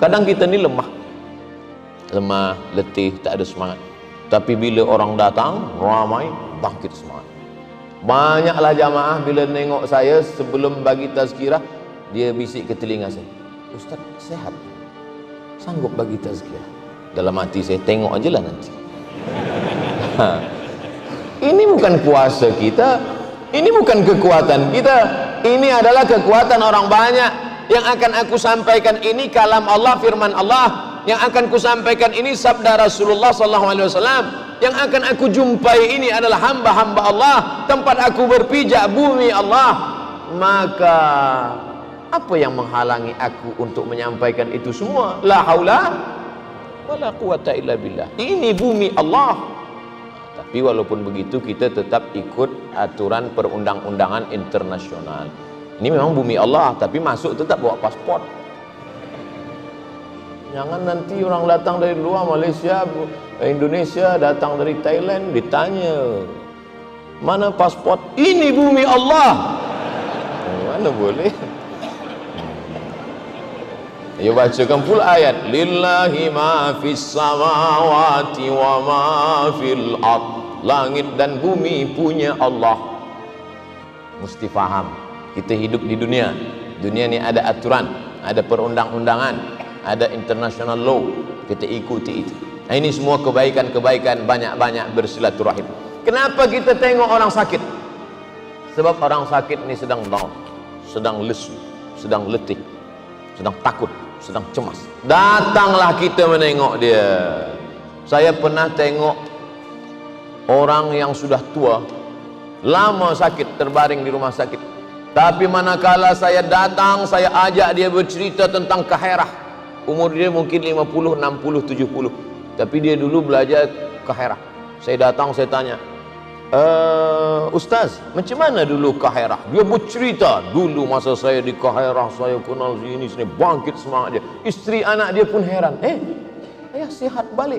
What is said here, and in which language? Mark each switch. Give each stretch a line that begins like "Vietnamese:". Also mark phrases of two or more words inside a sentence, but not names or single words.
Malay: Kadang kita ni lemah, letih, tak ada semangat. Tapi bila orang datang ramai, bangkit semangat. Banyaklah jamaah bila nengok saya sebelum bagi tazkirah, dia bisik ke telinga saya, Ustaz sehat, sanggup bagi tazkirah? Dalam hati saya, tengok aje lah nanti. Ini bukan kuasa kita, ini bukan kekuatan kita, ini adalah kekuatan orang banyak. Yang akan aku sampaikan ini kalam Allah, firman Allah. Yang akan kusampaikan ini sabda Rasulullah SAW. yang akan aku jumpai ini adalah hamba-hamba Allah, tempat aku berpijak bumi Allah, maka apa yang menghalangi aku untuk menyampaikan itu semua?
Arabic: لا حول ولا قوة إلا بالله.
Malay: Ini bumi Allah. Tapi walaupun begitu kita tetap ikut aturan perundang-undangan internasional. Ini memang bumi Allah, tapi masuk tetap bawa paspor. Jangan nanti orang datang dari luar Malaysia, Indonesia, datang dari Thailand, ditanya mana paspor? Ini bumi Allah. Mana boleh? Ayo bacakan pula ayat,
Arabic: لله ما في السماوات وما في الأرض.
Malay: Langit dan bumi punya Allah. Mesti faham, kita hidup di dunia. Dunia ni ada aturan, ada perundang-undangan, ada
English: international law,
Malay: kita ikuti itu. Nah, ini semua kebaikan-kebaikan, banyak-banyak bersilaturahim. Kenapa kita tengok orang sakit? Sebab orang sakit ini sedang down, sedang lesu, sedang letih, sedang takut, sedang cemas. Datanglah kita menengok dia. Saya pernah tengok orang yang sudah tua, lama sakit, terbaring di rumah sakit. Tapi manakala saya datang, saya ajak dia bercerita tentang Kaherah. Umur dia mungkin 50, 60, 70. Tapi dia dulu belajar Kaherah. Saya datang, saya tanya, Ustaz, macam mana dulu Kaherah? Dia bercerita, dulu masa saya di Kaherah, saya kenal sini, bangkit semangat dia. Isteri anak dia pun heran, ayah sihat balik.